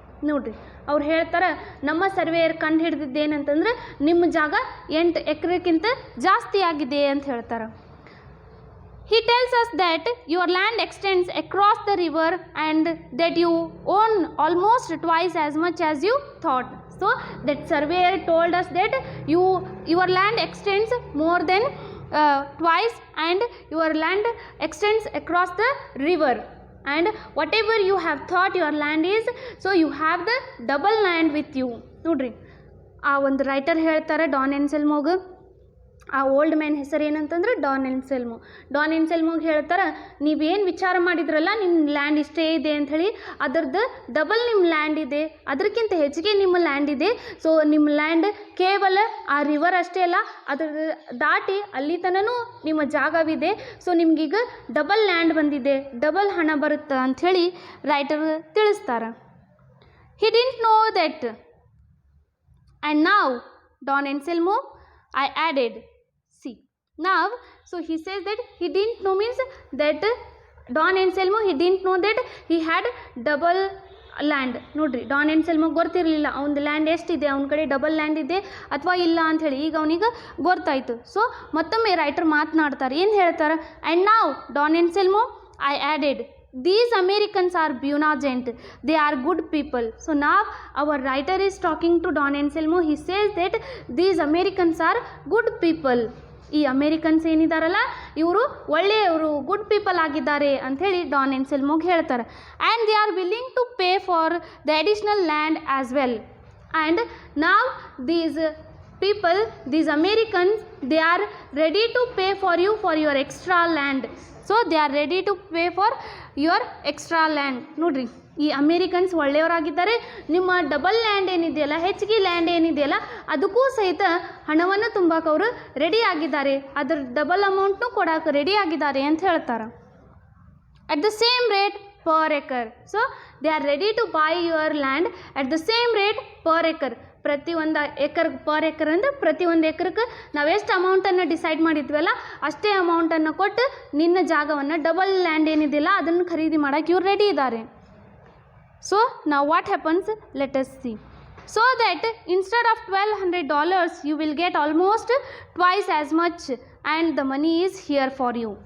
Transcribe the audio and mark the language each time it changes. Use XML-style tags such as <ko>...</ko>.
<kn>ನೋಡ್ರಿ ಅವ್ರು ಹೇಳ್ತಾರೆ, ನಮ್ಮ ಸರ್ವೇಯರ್ ಕಂಡು ಹಿಡಿದಿದ್ದೇನಂತಂದ್ರೆ ನಿಮ್ಮ ಜಾಗ 8 ಎಕರೆಗಿಂತ ಜಾಸ್ತಿ ಆಗಿದೆ ಅಂತ ಹೇಳ್ತಾರೆ.</kn> <en>He tells us that your land extends across the river and that you own almost twice as much as you thought. So that surveyor told us that your land extends more than twice and your land extends across the river. And whatever you have thought your land is, so you have the double land with you.</en> <kn>ನೋಡ್ರಿ ಆ ಒಂದು writer ಹೇಳ್ತಾರೆ Don ಎನ್ಸೆಲ್ಮೋಗೆ. ಆ old man ಹೆಸರು ಏನಂತಂದ್ರೆ Don ಎನ್ಸೆಲ್ಮೋ. Don ಎನ್ಸೆಲ್ಮೋಗೆ ಹೇಳ್ತಾರೆ, ನೀವೇನು ವಿಚಾರ ಮಾಡಿದ್ರಲ್ಲ ನಿಮ್ಮ ಲ್ಯಾಂಡ್ ಇಷ್ಟೇ ಇದೆ ಅಂಥೇಳಿ, ಅದರದ್ದು ಡಬಲ್ ನಿಮ್ಮ ಲ್ಯಾಂಡ್ ಇದೆ, ಅದಕ್ಕಿಂತ ಹೆಚ್ಚಿಗೆ ನಿಮ್ಮ ಲ್ಯಾಂಡ್ ಇದೆ. ಸೊ ನಿಮ್ಮ ಲ್ಯಾಂಡ್ ಕೇವಲ ಆ ರಿವರ್ ಅಷ್ಟೇ ಅಲ್ಲ, ಅದ್ರ ದಾಟಿ ಅಲ್ಲಿ ತನೂ ನಿಮ್ಮ ಜಾಗವಿದೆ. ಸೊ ನಿಮಗೀಗ ಡಬಲ್ ಲ್ಯಾಂಡ್ ಬಂದಿದೆ, ಡಬಲ್ ಹಣ ಬರುತ್ತೆ ಅಂಥೇಳಿ ರೈಟರ್ ತಿಳಿಸ್ತಾರೆ.</kn> <en>He didn't know that and now Don Anselmo I added. See, now, so he says that he didn't know means that Don Anselmo, he didn't know that he had double land.</en> <kn>ನೋಡ್ರಿ Don ಎನ್ಸೆಲ್ಮೋ ಗೊತ್ತಿರಲಿಲ್ಲ ಅವನದು land ಎಷ್ಟಿದೆ, ಅವನ ಕಡೆ double land ಇದೆ ಅಥವಾ ಇಲ್ಲ ಅಂಥೇಳಿ. ಈಗ ಅವನಿಗೆ ಗೊತ್ತಾಯಿತು. ಸೊ ಮತ್ತೊಮ್ಮೆ ರೈಟರ್ ಮಾತನಾಡ್ತಾರೆ, ಏನು ಹೇಳ್ತಾರೆ,</kn> <en>And now Don Anselmo I added, these Americans are Bunagent, they are good people. So now our writer is talking to Don Anselmo. He says that these Americans are good people.</en> <kn>ಈ Americans ಏನಿದಾರಲ್ಲ ಇವರು ಒಳ್ಳೆಯವರು, good people ಆಗಿದ್ದಾರೆ ಅಂಥೇಳಿ Don ಎನ್ಸೆಲ್ಮೋಗೆ ಹೇಳ್ತಾರೆ.</kn> <en>And they are willing to pay for the additional land as well. And now these people, these Americans, they are ready to pay for you for your extra land. So they are ready to pay for your extra land.</en> <kn>ನೋಡ್ರಿ ಈ Americans ಒಳ್ಳೆಯವರಾಗಿದ್ದಾರೆ, ನಿಮ್ಮ double land ಏನಿದೆಯಲ್ಲ, ಹೆಚ್ಚಿಗೆ land ಏನಿದೆಯಲ್ಲ ಅದಕ್ಕೂ ಸಹಿತ ಹಣವನ್ನು ತುಂಬಕ್ಕೆ ಅವರು ರೆಡಿ ಆಗಿದ್ದಾರೆ, ಅದರ ಡಬಲ್ ಅಮೌಂಟ್ನು ಕೊಡೋಕೆ ರೆಡಿ ಆಗಿದ್ದಾರೆ ಅಂತ ಹೇಳ್ತಾರೆ.</kn> <en>At the same rate per acre. So they are ready to buy your land at the same rate per acre.</en> <kn>ಪ್ರತಿ ಒಂದು ಎಕರ್ ಪರ್ ಎಕರ್ ಅಂದರೆ ಪ್ರತಿ ಒಂದು ಎಕರ್ಗೆ ನಾವು ಎಷ್ಟು ಅಮೌಂಟನ್ನು ಡಿಸೈಡ್ ಮಾಡಿದ್ವಲ್ಲ ಅಷ್ಟೇ ಅಮೌಂಟನ್ನು ಕೊಟ್ಟು ನಿನ್ನ ಜಾಗವನ್ನು ಡಬಲ್ ಲ್ಯಾಂಡ್ ಏನಿದೆಯಲ್ಲ ಅದನ್ನು ಖರೀದಿ ಮಾಡೋಕ್ಕೆ ಇವ್ರು ರೆಡಿ ಇದ್ದಾರೆ.</kn> <en>So ನಾವು what happens, let us see. So that instead of $1,200 you will get almost twice as much and the money is here for you.</en>